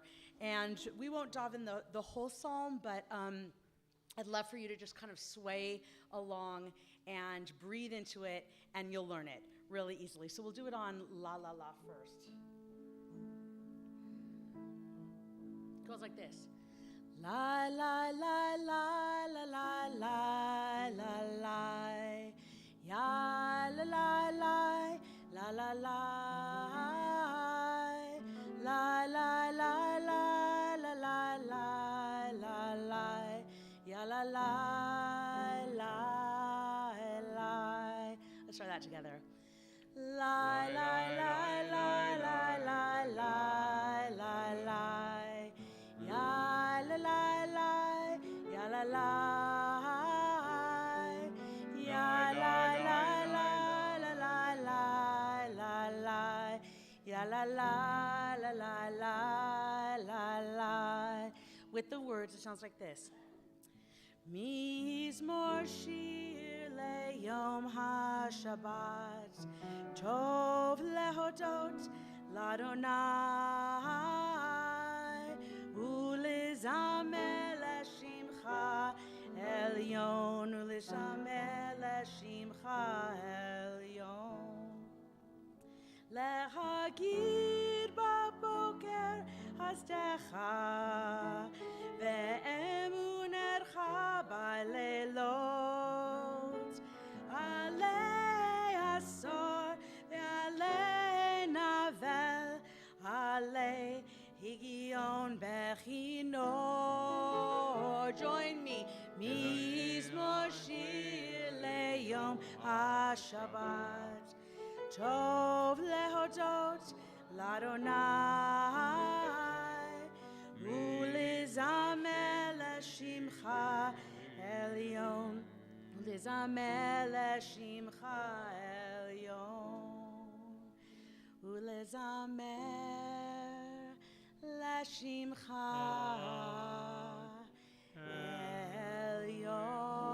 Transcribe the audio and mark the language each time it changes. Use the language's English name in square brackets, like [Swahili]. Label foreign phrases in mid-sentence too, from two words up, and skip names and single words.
[English] And we won't dive in the whole psalm, but I'd love for you to just kind of sway along and breathe into it, and you'll learn it really easily. So we'll do it on La La La first. It goes like this. La la la la la la la la la ya la la la la la la la la la la la la la la ya la la la la. Let's try that together. La la la la la la la la la ya la la la ya la la ya la la la la la la la la ya la la la la la la la. With the words, it sounds like this. [Hebrew] מזמור שיר ליום השבת טוב להודות לה ולזמר לשמך עליון ולזמר לשמך עליון להגיד בבקר חסדך ואמונתך בלילות עלי עשור ועלי נבל עלי הגיון בכנור. [English] Join me. [Hebrew] מזמור שיר ליום השבת טוב להודות לה ולזמר לשמך עליון ולזמר לשמך עליון ולזמר לשמך עליון.